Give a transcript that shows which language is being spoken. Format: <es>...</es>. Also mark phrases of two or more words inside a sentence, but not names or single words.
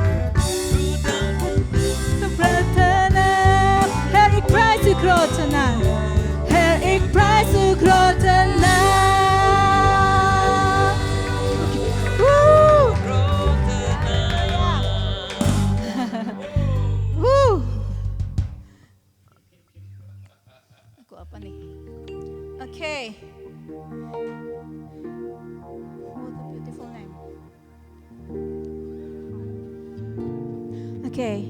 <nl>De grote naam. Heer, ik prijs uw grote naam. Heer, ik prijs uw grote naam. Woe! grote naam. Woe!</nl> <id>Aku apa nih?</id> <en>Okay. What a beautiful name. Okay.</en>